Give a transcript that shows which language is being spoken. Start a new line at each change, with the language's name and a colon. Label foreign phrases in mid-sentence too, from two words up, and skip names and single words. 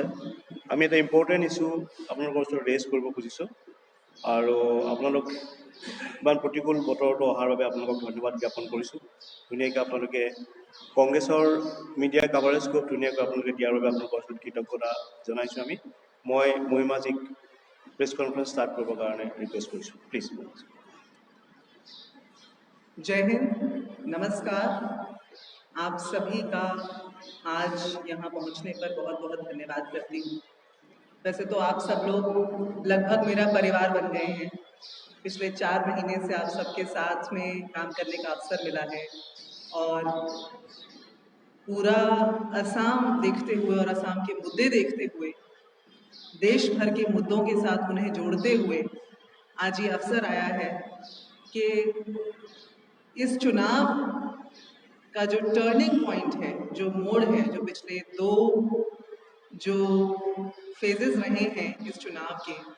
Assamese: আমি এটা
English: important issue
Assamese: আপোনালোকৰ ওচৰত ৰেজ কৰিব খুজিছোঁ আৰু আপোনালোক ইমান প্ৰতিকূল বতৰটো অহাৰ বাবে আপোনালোকক ধন্যবাদ জ্ঞাপন কৰিছোঁ। ধুনীয়াকৈ আপোনালোকে কংগ্ৰেছৰ
English: media coverage
Assamese: খুব ধুনীয়াকৈ আপোনালোকে দিয়াৰ বাবে আপোনালোকৰ ওচৰত কৃতজ্ঞতা জনাইছোঁ আমি। মই মহিমাজীক
English: press conference
Assamese: ষ্টাৰ্ট কৰিবৰ কাৰণে ৰিকুৱেষ্ট কৰিছোঁ, প্লিজ।
Hindi: जय हिंद, नमस्कार। आप सभी का आज यहाँ पहुँचने पर बहुत बहुत धन्यवाद करती हूँ। वैसे तो आप सब लोग लगभग मेरा परिवार बन गए हैं। पिछले 4 महीने से आप सबके साथ में काम करने का अवसर मिला है और पूरा असम देखते हुए और असम के मुद्दे देखते हुए, देश भर के मुद्दों के साथ उन्हें जोड़ते हुए आज ये अवसर आया है कि इस चुनाव का जो
English: turning point
Hindi: है, जो मोड़ है, जो पिछले 2 जो फेजेस रहे हैं इस चुनाव के,